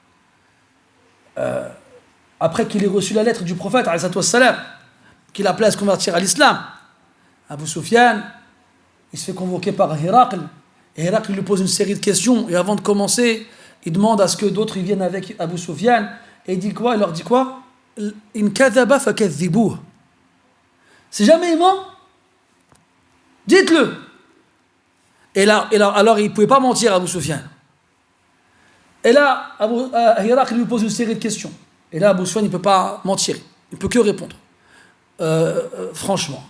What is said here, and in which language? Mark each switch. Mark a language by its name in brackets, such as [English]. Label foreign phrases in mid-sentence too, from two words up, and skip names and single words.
[French] après qu'il ait reçu la lettre du prophète qu'il appelait à se convertir à l'islam, Abu Sufyan il se fait convoquer par Héracl et Héracl lui pose une série de questions et avant de commencer il demande à ce que d'autres ils viennent avec Abu Sufyan et il dit quoi? Il leur dit quoi? [Arabic] إن كذب فكذبوه. [French] Si jamais il ment, dites-le. Et là, alors il ne pouvait pas mentir à Abu Sufyan. Et là, Héracl lui pose une série de questions. Et là, Abu Sufyan, il ne peut pas mentir. Il ne peut que répondre. Franchement.